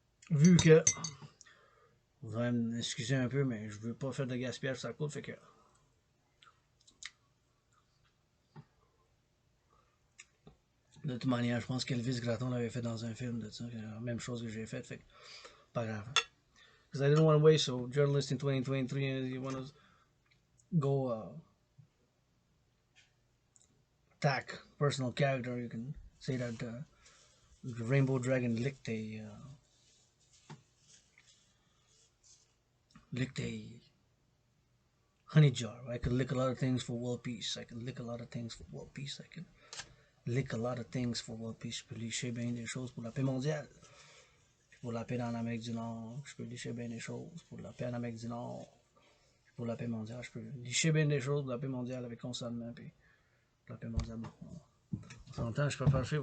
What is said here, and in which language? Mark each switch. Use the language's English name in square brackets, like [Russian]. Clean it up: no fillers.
[French] Vu que, vous allez m'excuser un peu, mais je veux pas faire de gaspillage, ça coûte, fait que de toute manière, je pense qu'Elvis Gratton l'avait fait dans un film de ça, la même chose que j'ai fait, fait que pas grave. [English] Because I didn't want to wait, so journalist in 2023, and you want to go attack personal character, you can say that the Rainbow Dragon licked a honey jar. I could lick a lot of things for world peace. I could lick a lot of things for world peace. I could lick a lot of things for world peace. [French] Je peux licher bien des choses pour la paix mondiale. Puis pour la paix dans l'Amérique du Nord, je peux licher bien des choses pour la paix en Amérique du Nord. Puis pour la paix mondiale, je peux licher bien des choses pour la paix mondiale avec consentement. Puis pour la paix mondiale, bon, on s'entend, je peux pas le faire.